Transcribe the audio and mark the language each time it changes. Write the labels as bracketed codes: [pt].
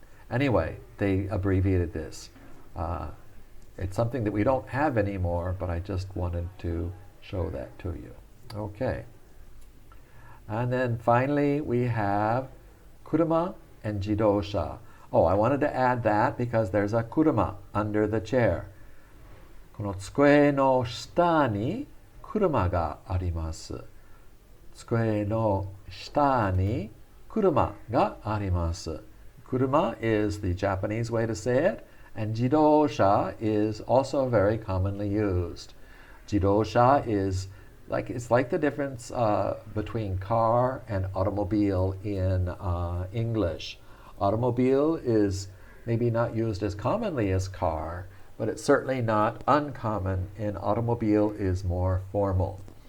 [en] Anyway, they abbreviated this. It's something that we don't have anymore, but I just wanted to show that to you. Okay. And then finally we have kuruma and jidosha. Oh, I wanted to add that because there's a kuruma under the chair. [ja] この机の下に車があります。机の下に車があります。 [en] Kuruma is the Japanese way to say it, and jidosha is also very commonly used. Jidosha is it's like the difference between car and automobile in English. Automobile is maybe not used as commonly as car, but it's certainly not uncommon, and automobile is more formal.